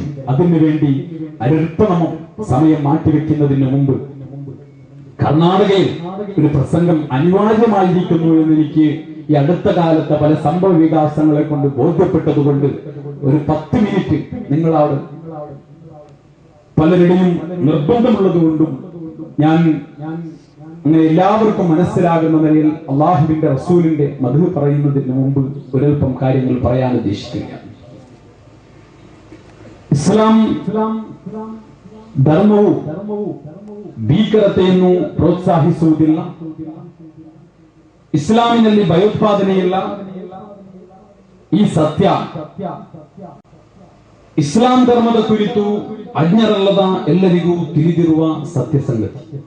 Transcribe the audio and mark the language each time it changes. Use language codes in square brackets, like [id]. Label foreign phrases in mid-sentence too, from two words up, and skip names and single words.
[ml] അതിനുവേണ്ടി അല്പം സമയം മാറ്റിവെക്കുന്നതിന് മുമ്പ് കർണാടകയിൽ ഒരു പ്രസംഗം അനിവാര്യമായിരിക്കുന്നു എന്ന് എനിക്ക് ഈ അടുത്ത കാലത്തെ പല സംഭവ വികാസങ്ങളെ കൊണ്ട് ബോധ്യപ്പെട്ടതുകൊണ്ട് ഒരു 10 മിനിറ്റ് നിങ്ങളവിടെ പലരുടെയും നിർബന്ധമുള്ളത് കൊണ്ടും ഞാൻ അങ്ങനെ എല്ലാവർക്കും മനസ്സിലാകുന്ന നിലയിൽ അള്ളാഹുവിന്റെ റസൂലിന്റെ മദ്ഹ് പറയുന്നതിന് മുമ്പ് ഒരൽപ്പം കാര്യങ്ങൾ പറയാൻ ഉദ്ദേശിക്കുകയാണ്. [kn] ಇಸ್ಲಾಂ ಧರ್ಮವು ಭೀಕರತೆಯನ್ನು ಪ್ರೋತ್ಸಾಹಿಸುವುದಿಲ್ಲ. ಇಸ್ಲಾಮಿನಲ್ಲಿ ಭಯೋತ್ಪಾದನೆ ಇಲ್ಲ. ಈ ಸತ್ಯ ಇಸ್ಲಾಂ ಧರ್ಮದ ಕುರಿತು ಅಜ್ಞರಲ್ಲದ ಎಲ್ಲರಿಗೂ ತಿಳಿದಿರುವ ಸತ್ಯ ಸಂಗತಿ.